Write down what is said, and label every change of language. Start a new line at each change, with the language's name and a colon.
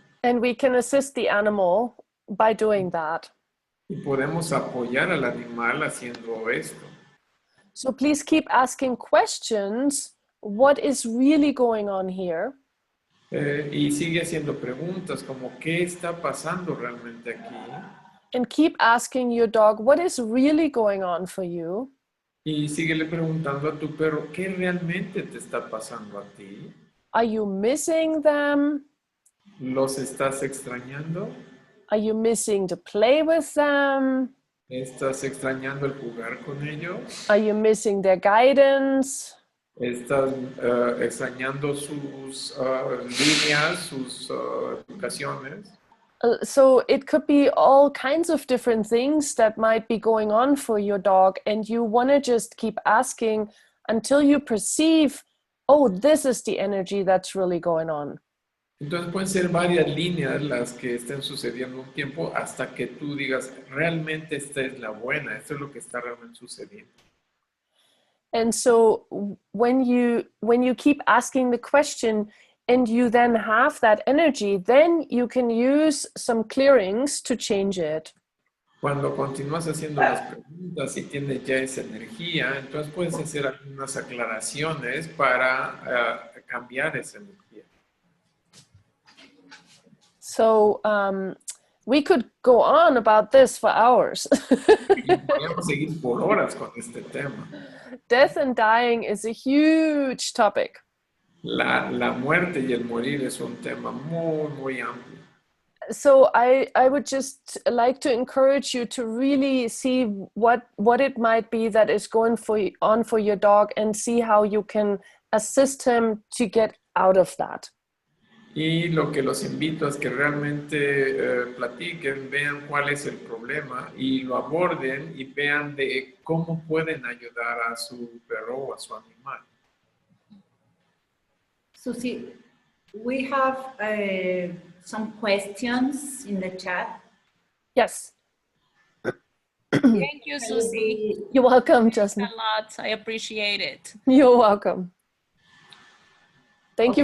English: And we can assist the animal by doing that.
Spanish: Y podemos apoyar al animal haciendo esto.
English: So please keep asking questions. What is really going on here?
Spanish: Y sigue haciendo preguntas como ¿qué está pasando realmente aquí?
English: And keep asking your dog, what is really going on for you?
Spanish: Y síguele preguntando a tu perro ¿qué realmente te está pasando a ti?
English: Are you missing them?
Spanish: ¿Los estás extrañando?
English: Are you missing to play with them?
Spanish: ¿Estás extrañando el jugar con ellos?
English: Are you missing their guidance?
Spanish: ¿Estás extrañando sus líneas, sus educaciones?
English: So it could be all kinds of different things that might be going on for your dog, and you want to just keep asking until you perceive, oh, this is the energy that's really going on.
Spanish: Entonces pueden ser varias líneas las que estén sucediendo un tiempo hasta que tú digas, realmente esta es la buena, esto es lo que está realmente sucediendo.
English: And so when you keep asking the question and you then have that energy, then you can use some clearings to change it.
Spanish: Cuando continúas haciendo las preguntas y tienes ya esa energía, entonces puedes hacer algunas aclaraciones para cambiar esa energía.
English: So we could go on about this for hours.
Spanish: Y podemos seguir por horas con este tema.
English: Death and dying is a huge topic.
Spanish: La muerte y el morir es un tema muy, muy amplio.
English: So I would just like to encourage you to really see what it might be that is going on for your dog and see how you can assist him to get out of that.
Spanish: Y lo que los invito es que realmente platiquen, vean cuál es el problema y lo aborden y vean de cómo pueden ayudar a su perro o a su animal.
English: Suzy, we have some questions in the chat. Yes. Thank you, Suzy. You're welcome, Thanks Jasmine. a lot. I appreciate it. You're welcome. Thank you